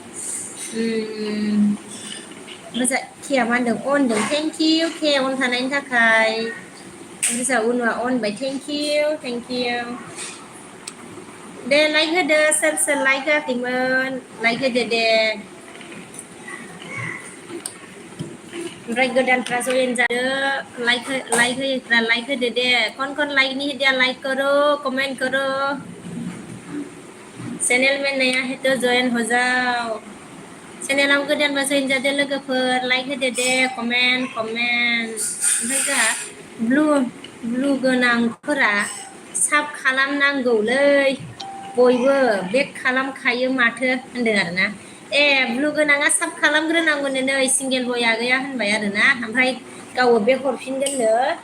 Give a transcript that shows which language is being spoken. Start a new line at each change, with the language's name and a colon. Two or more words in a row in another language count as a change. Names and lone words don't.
Bodo: मोजां केया मा होनदों अन होनदों थेंकिउ के अन थानायनि थाखाय ओमफ्राय जोंहा उनुआ अन बाय थेंकिउ दे लाइक होदो सोर लाइक होआखैमोन लाइक होदो दे ओमफ्राय गोदानफ्रा जयेन जादो लाइक होयोफ्रा लाइक होदो दे
Hindi: कौन लाइक नहीं दिया लाइक करो कमेंट करो चैनल में नया है तो जॉइन हो जाओ
Bodo: चैनलाव गोदानबा जयेन जादो लोगोफोर लाइक होदो दे कमेन्ट ओमफ्राय जोंहा ब्लु गोनांफोरा साब खालामनांगौलै बयबो बेक खालामखायो माथो होनदों आरोना ब्लु गोनाङा साब खालामग्रोनांगौनो नै सिंगेल बय आगैया होनबाय आरोना ओमफ्राय गावबो बेक हरफिनगोननो